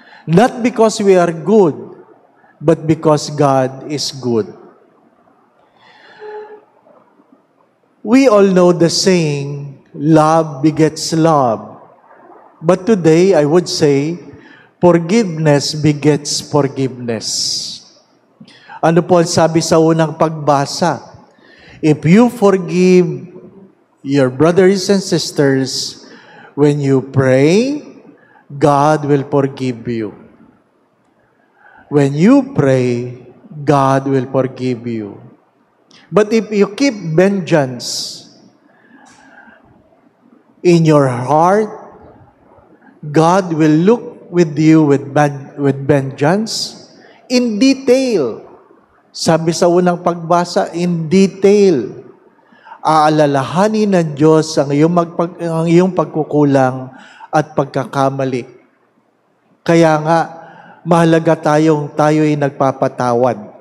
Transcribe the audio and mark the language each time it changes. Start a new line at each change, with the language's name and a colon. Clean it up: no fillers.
English: Not because we are good, but because God is good. We all know the saying, love begets love. But today, I would say, forgiveness begets forgiveness.
Filipino: Ano po ang sabi sa unang pagbasa?
English: If you forgive your brothers and sisters, when you pray, God will forgive you. When you pray, God will forgive you. But if you keep vengeance in your heart, God will look with you with vengeance in detail.
Filipino: Sabi sa unang pagbasa, in detail. Aalalahanin ng Diyos ang iyong pagkukulang at pagkakamali. Kaya nga, mahalaga tayo'y nagpapatawad.